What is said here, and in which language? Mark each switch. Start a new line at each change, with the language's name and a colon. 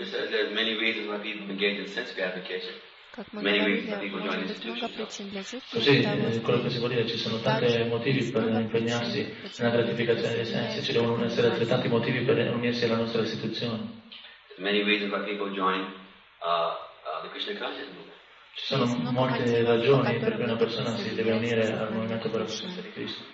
English: There's many reasons why people engage in sense gratification. Many reasons why people join institutions.
Italian: Così, quello che si può dire, ci sono tanti motivi per impegnarsi nella gratificazione dei sensi, ci devono essere altrettanti motivi per unirsi alla nostra istituzione.
English: Many reasons why people join the Krishna consciousness movement.
Italian: Ci sono molte ragioni per cui una persona si deve unire al movimento per la coscienza di Cristo.